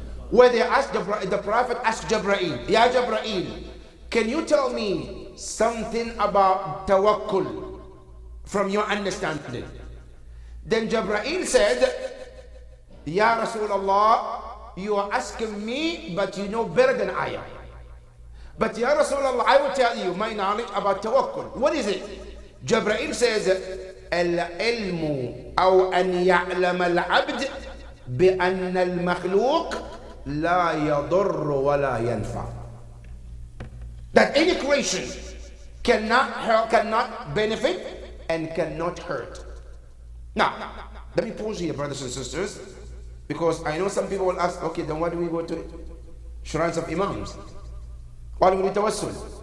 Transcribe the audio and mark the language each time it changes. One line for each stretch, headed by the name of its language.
English: Where they asked the Prophet asked Jibreel, Ya Jibreel, can you tell me something about tawakkul from your understanding? Then Jibreel said, Ya Rasulullah, you are asking me, but you know better than I am. But Ya Rasulullah, I will tell you my knowledge about tawakkul. What is it? Jibreel says,
Arabic: العلم أو أن يعلم العبد بأن المخلوق لا يضر ولا ينفع.
English: That any creation cannot help, cannot benefit, and cannot hurt. Now, let me pause here, brothers and sisters, because I know some people will ask, okay, then why do we go to shrines of imams? Why do we do tawassul?